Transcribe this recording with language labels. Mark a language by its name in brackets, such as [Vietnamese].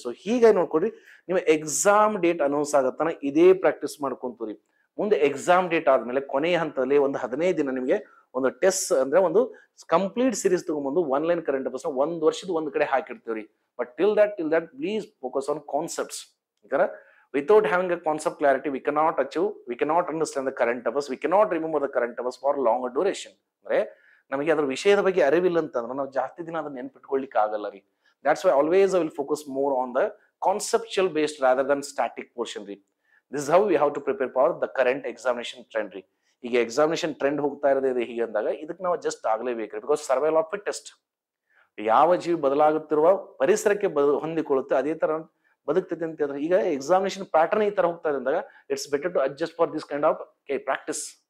[Kannada] So ಹೀಗಾಗಿ ನೋಡ್ಕೊಡ್ರಿ, ನೀವು ಎಕ್ಸಾಮ್ ಡೇಟ್ ಅನೌನ್ಸ್ ಆಗತ್ತಾನ ಇದೇ ಪ್ರಾಕ್ಟೀಸ್ ಮಾಡ್ಕೊಂತೀರಿ. ಮುಂದೆ ಎಕ್ಸಾಮ್ ಡೇಟ್ ಆದ್ಮೇಲೆ ಕೊನೆಯ ಹಂತದಲ್ಲಿ ಒಂದು 15 ದಿನ ನಿಮಗೆ ಒಂದು ಟೆಸ್ಟ್ ಅಂದ್ರೆ ಒಂದು ಕಂಪ್ಲೀಟ್ ಸೀರೀಸ್ ತಗೊಂಡ್ಬಂದು ಒನ್ಲೈನ್ ಕರೆಂಟ್ ಅಫೇರ್ಸ್ ಒಂದ್ ವರ್ಷದ ಒಂದ್ ಕಡೆ ಹಾಕಿರ್ತೀವ್ರಿ. [English] But till that please focus on concepts. Without having a concept clarity, we cannot understand the current affairs, we cannot remember the current affairs for longer duration. [Kannada] ಅಂದ್ರೆ ನಮಗೆ ಅದರ ವಿಷಯದ ಬಗ್ಗೆ ಅರಿವಿಲ್ಲ ಅಂತಂದ್ರೆ ನಾವು ಜಾಸ್ತಿ ದಿನ ಅದನ್ನ ನೆನ್ಪಿಟ್ಕೊಳ್ಳಿಕ್ಕೆ ಆಗಲ್ಲ ರೀ. [English] That's why always I will focus more on the conceptual based rather than static portion ರೀ. This is how we have to prepare for the current examination trend ರೀ. [Kannada] ಈಗ ಎಕ್ಸಾಮಿನೇಷನ್ ಟ್ರೆಂಡ್ ಹೋಗ್ತಾ ಇರೋದೇ ಹೀಗೆ ಅಂದಾಗ ಇದಕ್ಕೆ ನಾವು just ಆಗ್ಲೇಬೇಕ್ರಿ. [English] Because survival of fittest. [Kannada] ಯಾವ ಜೀವಿ ಬದಲಾಗುತ್ತಿರುವ ಪರಿಸರಕ್ಕೆ ಹೊಂದಿಕೊಳ್ಳುತ್ತೆ ಅದೇ ತರ ಬದುಕ್ತೈತೆ ಅಂತ ಹೇಳಿದ್ರೆ, ಈಗ ಎಕ್ಸಾಮಿನೇಷನ್ ಪ್ಯಾಟರ್ನ್ ಈ ತರ ಹೋಗ್ತಾ ಇದೆ ಅಂದಾಗ [English] It's better to adjust for this kind of practice.